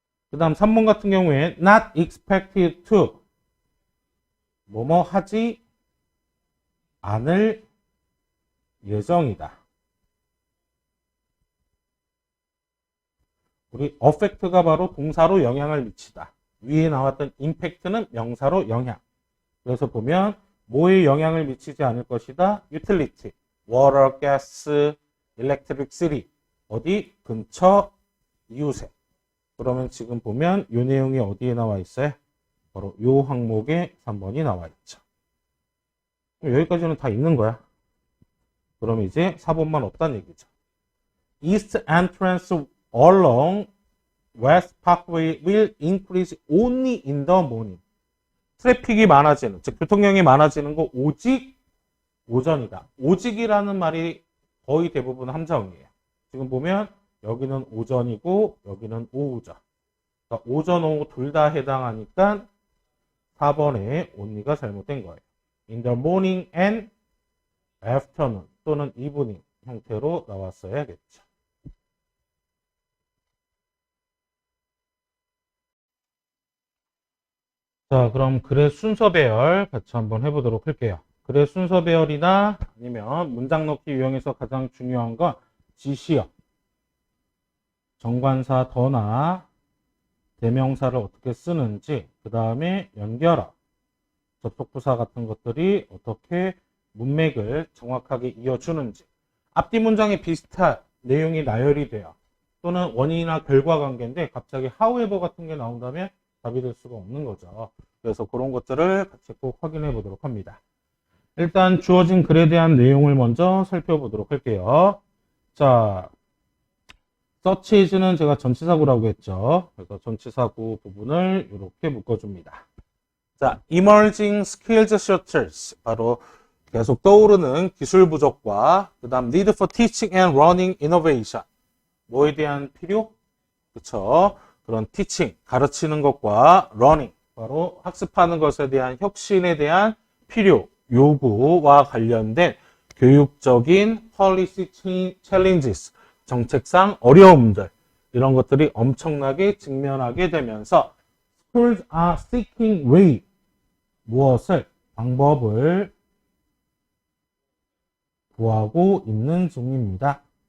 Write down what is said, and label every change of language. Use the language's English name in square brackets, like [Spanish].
[Korean] 그 다음 3번 같은 경우에 [English] not expected to [Korean] 뭐뭐 하지 않을 예정이다. 우리 affect가 바로 동사로 영향을 미치다. 위에 나왔던 impact는 명사로 영향. 그래서 보면 뭐에 영향을 미치지 않을 것이다? [English] utility, water, gas, electricity. [Korean] 어디? 근처 이웃에. 그러면 지금 보면 이 내용이 어디에 나와 있어요? 바로 이 항목에 3번이 나와 있죠. 여기까지는 다 있는 거야. 그럼 이제 4번만 없다는 얘기죠. [English] East entrance along West Parkway will increase only in the morning. [Korean] 트래픽이 많아지는, 즉 교통량이 많아지는 거 오직 오전이다. 오직이라는 말이 거의 대부분 함정이에요. 지금 보면 여기는 오전이고 여기는 오후죠. 그러니까 오전, 오후 둘 다 해당하니까 4번에 only가 잘못된 거예요. [English] In the morning and afternoon [Korean] 또는 [English] evening [Korean] 형태로 나왔어야겠죠. 자, 그럼 글의 순서 배열 같이 한번 해보도록 할게요. 글의 순서 배열이나 아니면 문장 넣기 유형에서 가장 중요한 건 지시어, 정관사 더나 대명사를 어떻게 쓰는지, 그 다음에 연결어, 접속부사 같은 것들이 어떻게 문맥을 정확하게 이어주는지, 앞뒤 문장에 비슷한 내용이 나열이 돼요. 또는 원인이나 결과 관계인데 갑자기 however 같은 게 나온다면 답이 될 수가 없는 거죠. 그래서 그런 것들을 같이 꼭 확인해 보도록 합니다. 일단 주어진 글에 대한 내용을 먼저 살펴보도록 할게요. 자, search is는 제가 전치사구라고 했죠. 그래서 전치사구 부분을 이렇게 묶어줍니다. [English] 자, emerging skills shortages. [Korean] 바로 계속 떠오르는 기술 부족과 그 다음 [English] need for teaching and learning innovation. [Korean] 뭐에 대한 필요? 그쵸? 그런 teaching, 가르치는 것과 learning, 바로 학습하는 것에 대한 혁신에 대한 필요, 요구와 관련된 교육적인 policy challenges, 정책상 어려움들, 이런 것들이 엄청나게 직면하게 되면서 [English] schools are seeking way, [Korean] 무엇을, 방법을 구하고 있는 중입니다.